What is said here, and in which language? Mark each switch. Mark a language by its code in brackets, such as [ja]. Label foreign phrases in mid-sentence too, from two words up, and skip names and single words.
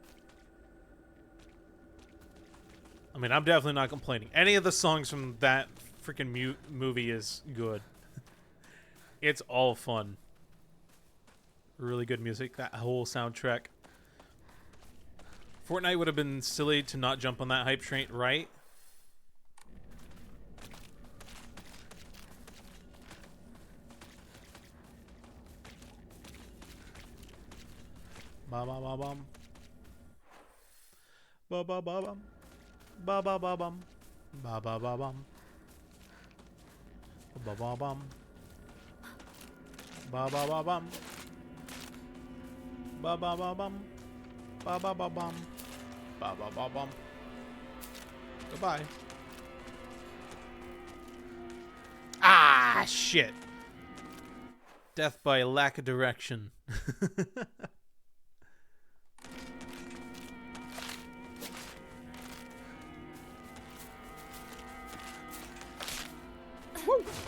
[en] I mean, I'm definitely not complaining. Any of the songs from that freaking movie is good. It's all fun. Really good music. That whole soundtrack. Fortnite would have been silly to not jump on that hype train, right? Ba ba ba bum. Ba ba ba bum. Ba ba ba bum. Ba ba ba bum. Ba ba bum. Ba ba ba bum. Ba ba ba bum. Ba ba ba bum. Ba ba ba bum. Goodbye. Ah, shit. Death by lack of direction. Woo!